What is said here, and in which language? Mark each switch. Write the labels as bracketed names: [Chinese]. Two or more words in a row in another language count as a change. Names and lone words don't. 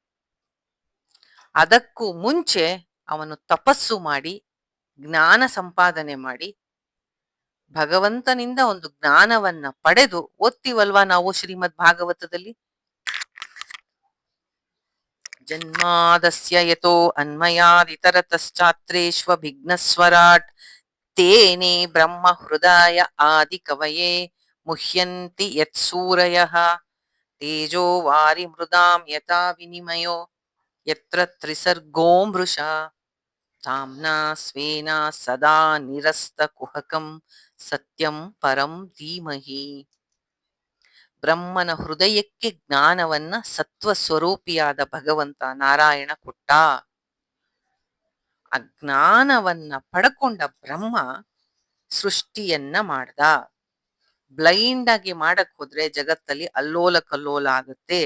[Kannada] ಅದಕ್ಕೂ ಮುಂಚೆ ಅವನು ತಪಸ್ಸು ಮಾಡಿ ಜ್ಞಾನ ಸಂಪಾದನೆ ಮಾಡಿ ಭಗವಂತನಿಂದ ಒಂದು ಜ್ಞಾನವನ್ನ ಪಡೆದು, ಓದ್ತೀವಲ್ವಾ ನಾವು ಶ್ರೀಮದ್ ಭಾಗವತದಲ್ಲಿ, [Sanskrit] ಜನ್ಮಾದಸ್ಯ ಯತೋ ಅನ್ಮಯಾದಿತರತಶ್ಚಾತ್ರೇಷ್ವಭಿಘ್ನಸ್ವರಾಟ್ ತೇನೇ ಬ್ರಹ್ಮ ಹೃದಯ ಆದಿ ಕವಯೇ ಮುಹ್ಯಂತಿ ಯತ್ಸೂರಯಃ ತೇಜೋ ವಾರಿ ಮೃದಾಂ ಯಥಾ ವಿನಿಮಯೋ ಯತ್ರ ತ್ರಿಸರ್ಗೋ ಮೃಷಾ ಸಾಮ್ನಾ ಸ್ವೇನ ಸದಾ ನಿರಸ್ತ ಕುಹಕಂ ಸತ್ಯಂ ಪರಂ ಧೀಮಹಿ. [Kannada] ಬ್ರಹ್ಮನ ಹೃದಯಕ್ಕೆ ಜ್ಞಾನವನ್ನ ಸತ್ವ ಸ್ವರೂಪಿಯಾದ ಭಗವಂತ ನಾರಾಯಣ ಕೊಟ್ಟ. ಆ ಜ್ಞಾನವನ್ನ ಪಡ್ಕೊಂಡ ಬ್ರಹ್ಮ ಸೃಷ್ಟಿಯನ್ನ ಮಾಡ್ದ. ಬ್ಲೈಂಡ್ ಆಗಿ ಮಾಡಕ್ ಹೋದ್ರೆ ಜಗತ್ತಲ್ಲಿ ಅಲ್ಲೋಲ ಕಲ್ಲೋಲ ಆಗುತ್ತೆ.